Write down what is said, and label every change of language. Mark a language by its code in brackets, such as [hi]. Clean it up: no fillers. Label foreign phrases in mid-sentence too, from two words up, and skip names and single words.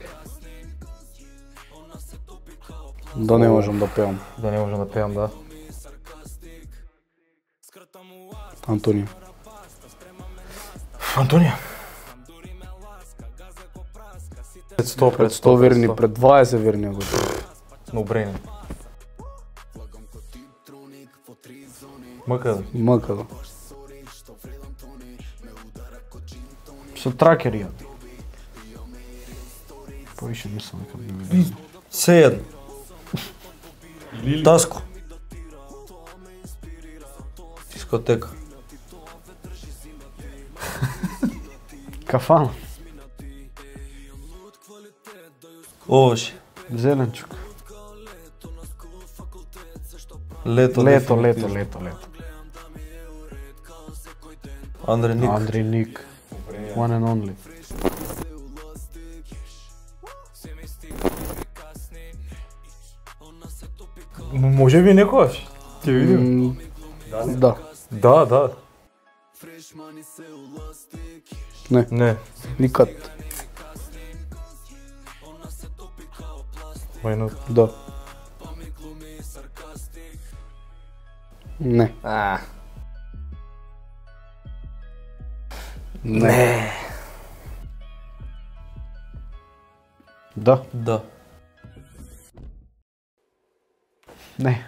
[mk] Да не можам да пеам. Да не можам да пеам, да. Антонија. Антонија. Пред 100 верни, пред 20 верни ако тоа. [en] No brainer. [mk] МК. МК. Со тракериот. Повише мислам дека би ми Се едно. Таско. Дискотека. Кафан. Овоше. Зеленчук. Лето. Андре Ник. Андре Ник. [en] One and only. [mk] Може би некојаш. Ќе видим. Да. Да. Не. Никад. [en] Why not? [mk] Да. Не. Не. Да. Да. Не.